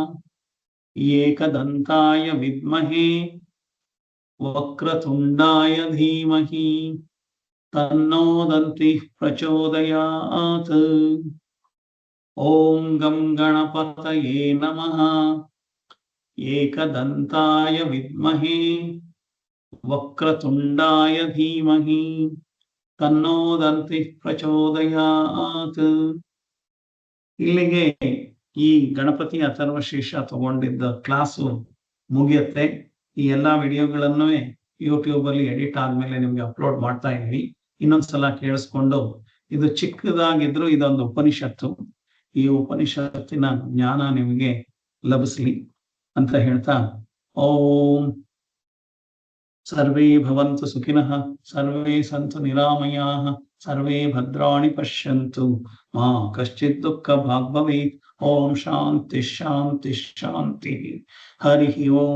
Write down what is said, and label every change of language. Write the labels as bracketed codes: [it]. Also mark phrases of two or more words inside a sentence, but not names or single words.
[sa] एकदन्ताय विद्महे वक्रतुण्डाय धीमहि तन्नो दन्तिः प्रचोदयात्। ॐ गं गणपतये नमः। एकदन्ताय विद्महे वक्रतुण्डाय धीमहि तन्नो दन्तिः ಪ್ರಚೋದಯಾತ್. [kn] ಇಲ್ಲಿಗೆ ಈ ಗಣಪತಿ ಅಥರ್ವ ಶೀರ್ಷ ತಗೊಂಡಿದ್ದ ಕ್ಲಾಸು ಮುಗಿಯುತ್ತೆ. ಈ ಎಲ್ಲಾ ವಿಡಿಯೋಗಳನ್ನು ಯೂಟ್ಯೂಬ್ ಅಲ್ಲಿ ಎಡಿಟ್ ಆದ್ಮೇಲೆ ನಿಮ್ಗೆ ಅಪ್ಲೋಡ್ ಮಾಡ್ತಾ ಇದೀವಿ. ಇನ್ನೊಂದ್ಸಲ ಕೇಳಿಸ್ಕೊಂಡು, ಇದು ಚಿಕ್ಕದಾಗಿದ್ರು ಇದೊಂದು ಉಪನಿಷತ್ತು, ಈ ಉಪನಿಷತ್ತಿನ ಜ್ಞಾನ ನಿಮಗೆ ಲಭಿಸ್ಲಿ ಅಂತ ಹೇಳ್ತಾ, [sa] ಓಂ ಸರ್ವೇ ಭವಂತು ಸುಖಿನಃ, ಸರ್ವೇ ಸಂತು ನಿರಾಮಯಾಃ, ಸರ್ವೇ ಭದ್ರಾಣಿ ಪಶ್ಯಂತು, ಮಾ ಕಶ್ಚಿತ್ ದುಃಖ ಭಾಗ್ ಭವೇತ್. ಓಂ ಶಾಂತಿ ಶಾಂತಿ ಶಾಂತಿ. ಹರಿ ಓಂ.